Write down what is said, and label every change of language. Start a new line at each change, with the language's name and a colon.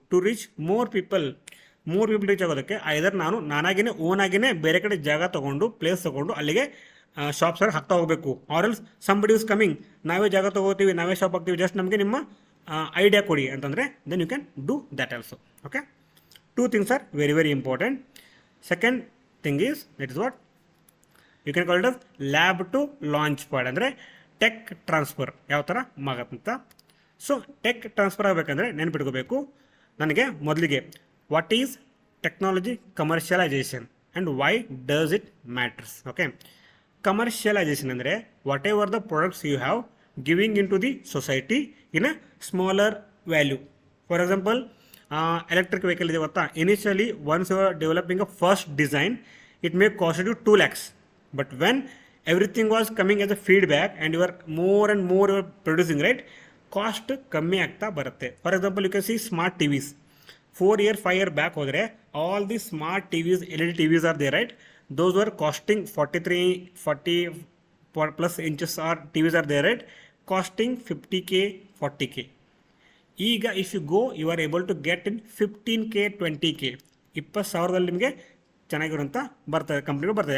English: to reach more people reach
Kannada: ಆಗೋದಕ್ಕೆ. ಐದರ್ ನಾನಾಗಿನೇ ಓನಾಗಿನೇ ಬೇರೆ ಕಡೆ ಜಾಗ ತೊಗೊಂಡು, ಪ್ಲೇಸ್ ತೊಗೊಂಡು ಅಲ್ಲಿಗೆ ಶಾಪ್ಸ್ ಹಾಕ್ತಾ ಹೋಗಬೇಕು.
English: or else somebody is coming,
Kannada: ನಾವೇ ಜಾಗ ತೊಗೋತೀವಿ, ನಾವೇ ಶಾಪ್ ಹಾಕ್ತೀವಿ,
English: just
Kannada: ನಮಗೆ ನಿಮ್ಮ ಐಡಿಯಾ ಕೊಡಿ ಅಂತಂದರೆ
English: Then you can do that also. Okay, 2 things are very, very important. Second, thing is, that is what you can call it as lab to launch pad,
Kannada: ಅಂದರೆ ಟೆಕ್ ಟ್ರಾನ್ಸ್ಫರ್ ಯಾವ ಥರ ಆಗತ್ತಂತ.
English: so
Kannada: tech transfer ಆಗಬೇಕಂದ್ರೆ ನೆನ್ಪಿಟ್ಕೋಬೇಕು ನನಗೆ ಮೊದಲಿಗೆ
English: What is technology commercialization and why does it matters. Okay, commercialization ಅಂದರೆ whatever the products you have giving into the society in a smaller value. For example, electric vehicle
Kannada: ಇದೆ ಗೊತ್ತಾ,
English: Initially once you are developing a first design it may cost you 2 lakhs. But when everything was coming as a feedback and you are more and more you are producing, right, cost
Kannada: ಕಮ್ಮಿ ಆಗ್ತಾ ಬರುತ್ತೆ.
English: For example, you can see smart TVs 4 year 5 year back ಹೋದರೆ all the smart TVs LED TVs are they, right, those are costing 40 plus inches are TVs are they, right, costing 50K 40K. ಈಗ if you go you are able to get in 15K 20K, 20,000
Kannada: ನಿಮಗೆ ಚೆನ್ನಾಗಿರೋಂಥ ಬರ್ತದೆ, ಕಂಪ್ನಿಗಳು ಬರ್ತದೆ.